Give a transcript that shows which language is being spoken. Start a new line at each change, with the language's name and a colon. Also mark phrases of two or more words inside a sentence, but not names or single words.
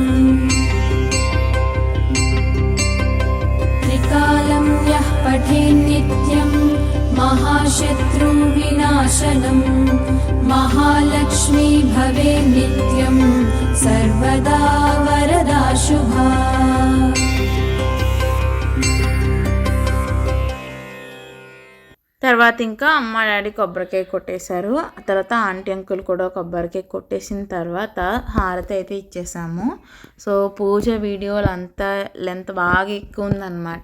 Sanskrit: त्रिकालं यः पठे नित्यं महाशत्रुविनाशनं महालक्ष्मी भवे नित्यं सर्वदा वरदा शुभा
Telugu: తర్వాత ఇంకా అమ్మ డాడీ కొబ్బరికాయ కొట్టేశారు. ఆ తర్వాత
English: aunty uncle
Telugu: కూడా కొబ్బరికాయ కొట్టేసిన తర్వాత హారతి అయితే ఇచ్చేసాము. సో పూజ వీడియోలు అంతా లెంత్ బాగా ఎక్కువ ఉందన్నమాట.